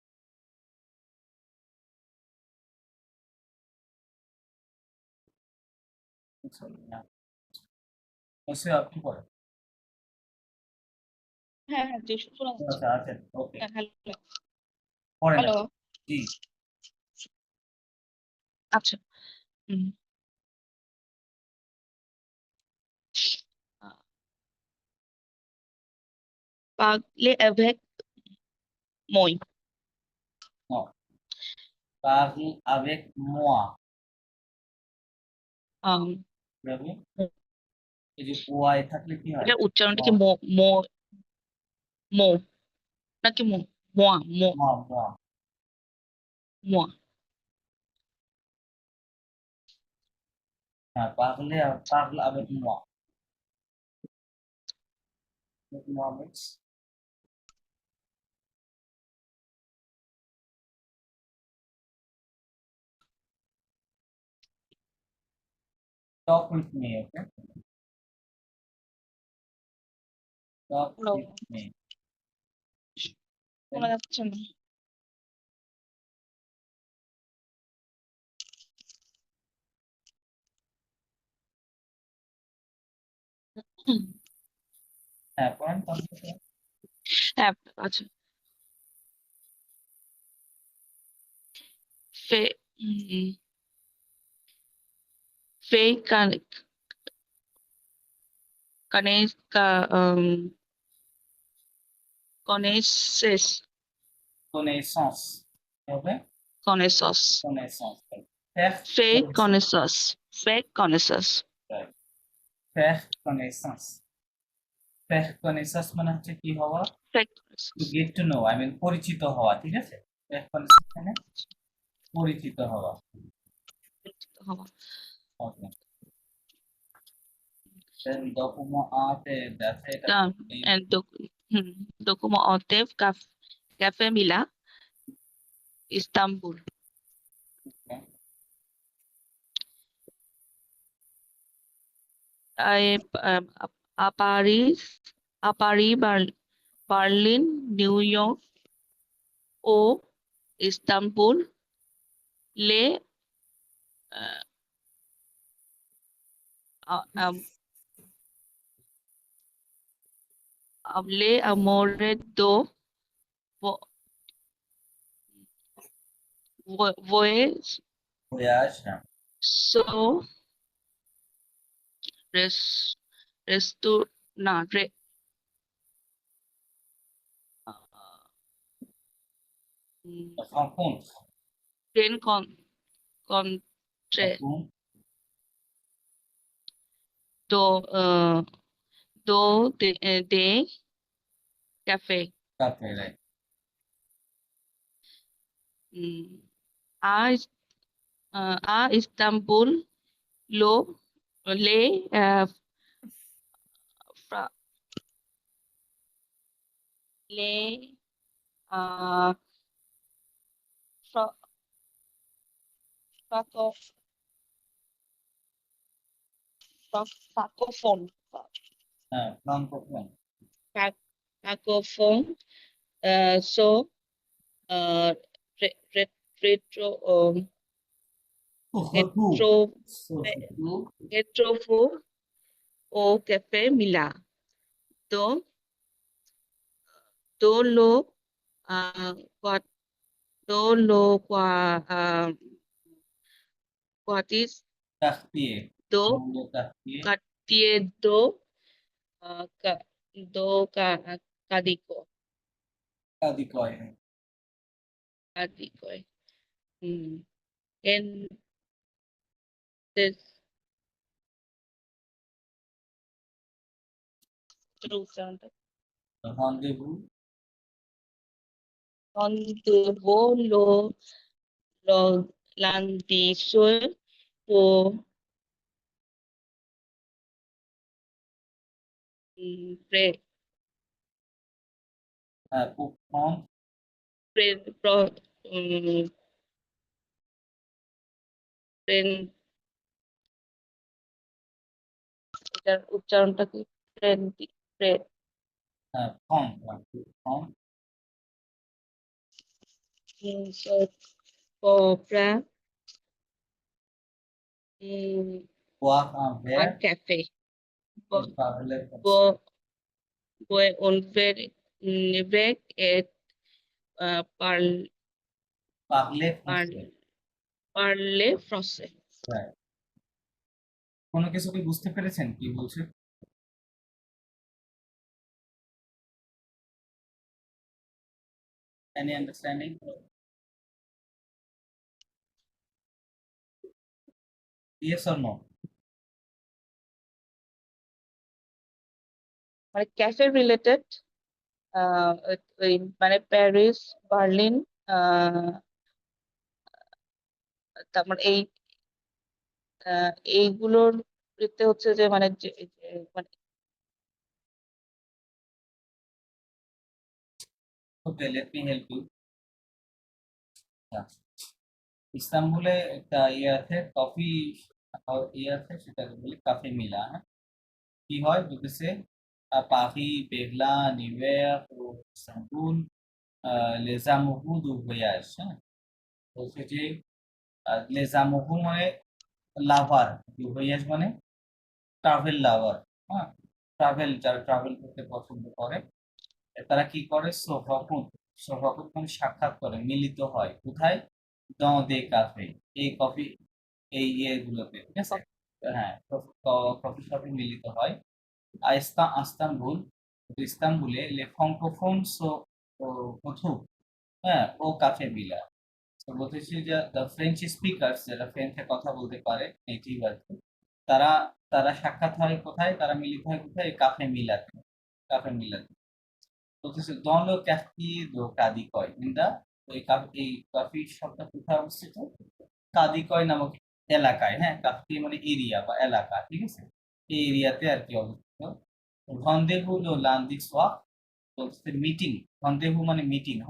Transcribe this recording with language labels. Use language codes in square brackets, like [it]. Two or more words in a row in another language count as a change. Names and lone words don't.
[bn] নিশ্চয়ই আপনি পড়েন। হ্যাঁ হ্যাঁ জি শোনা যাচ্ছে। আচ্ছা আছেন, ওকে হ্যাঁ হ্যালো পড়েন হ্যালো আপনি। জি। আচ্ছা। হুম। [fr] Parler avec moi. Non, parle avec moi। আম, [bn] এভাবে এই যে ওয়াই থাকলে কি হয়? এটার উচ্চারণটা কি [fr] moi, [bn] মো মো মো নাকি মো মোয়া মো [fr] moi, moi। মোয়া? [bn] হ্যাঁ, [fr] parle avec moi। Avec moi [en] means talk with me, okay? Talk [bn] হ্যালো, [en] with me। [bn] শোনা যাচ্ছে না। হুম, হ্যাঁ, পড়েন তারপরে। হ্যাঁ আচ্ছা। ফে ফে কানে কা কনেসেস Connaissance হবে, [fr] কনেসস connaissance। Faire ফে connaissance, connaissance faire connaissance [en] right? [fr] Faire connaissance। Faire connaissance [bn] মানে হচ্ছে কি হওয়া? [fr] ফে [en] টু [fr] কনেসস [en] get to know, I mean [bn] পরিচিত হওয়া, ঠিক আছে? [fr] Faire connaissance [bn] মানে পরিচিত হওয়া। হওয়া। ওকে, দেন document আতে আছে এটা এই [fr] Documents en Tev, Café Mila, Istanbul. À Paris, Berlin, New York ও ইস্তাম্বুল লে আহ, আ- আম- le amore do voyage voyage, [bn] হ্যাঁ। so res, resto না আহ, উম, [fr] Rencontre, ট্রেন contre rencontre, do do de café café, right? উম, à à Istanbul lo le fra- le uh, fra- franco- francophone হ্যাঁ, francophone। francophone so uh, retro Surtout, retro surtout, retro au café Mila do do lo uh, qua do lo quartis quartier, do dans le quartier, quartier do do Cadico Kadikoy। Cadico en this Jerusalem Rendez-vous, donde lo landisce po প্রে pour prendre, [bn] প্রে প্র- উম, প্রেন- এটার উচ্চারণটা কি? [fr] প্রেন্টি প্রে prendre, ouais, pour prendre, প্রা boire un [bn] আর [fr] verre [bn] ক্যাফে [fr] et parler comme ça. Bo- volver weg et par- Parler par- français, parler français. [en] right. [bn] কোনো কিছু কি বুঝতে পেরেছেন কি বলছে? [en] Any understanding? Yes or no? [bn] মানে ক্যাফে রিলেটেড মানে প্যারিস, বার্লিন, তারপর এইগুলোর এতে হচ্ছে যে মানে মানে [en] Okay, let me help you. Yeah. [bn] ইস্তাম্বুলে একটা ইয়ে আছে কফি ইয়ে আছে সেটাকে বলি কাফে মিলা, হ্যাঁ। কি হয় যদি পারি পেগলা নিউইয়র্ক ও ইস্তাম্বুল [fr] les amoureux du voyage, [bn] হ্যাঁ। বলছে যে [fr] les amoureux [bn] মানে লাভার, [fr] du voyage [bn] মানে [en] travel lover, [bn] হ্যাঁ। যারা ট্রাভেল করতে পছন্দ করে তারা কি করে সোফাকুন মানে সাক্ষাৎ করে, মিলিত হয় কোথায়? [fr] dans des cafés, [bn] এই কফি এই ইয়েগুলোতে, ঠিক আছে? হ্যাঁ, কফি শপে মিলিত হয়। আস্তানবুল, ইস্তাম্বুলে [fr] le francophone [bn] প্রথম, হ্যাঁ, ও কাফে মিলা। তো বলতেছি যে [en] the French speakers, [bn] যারা ফ্রেঞ্চে কথা বলতে পারে নেটিভ আর কি, তারা তারা সাক্ষাৎ হয় কোথায়? তারা মিলিত হয় কোথায়? কাফে মিলাতে, কাফে মিলাতে। বলতেছে [fr] dans le quartier de Kadikoy, [en] in the [bn] এই কফি শপটা কোথায় অবস্থিত? কাদিকয় নামক এলাকায়, হ্যাঁ। কাফি মানে এরিয়া বা এলাকা, ঠিক আছে? এই এরিয়াতে আর কি অবস্থিত। রন্দেভু লো লান্দি সোয়াক, বলছে মিটিং, রন্দেভু মানে মিটিং, হ্যাঁ।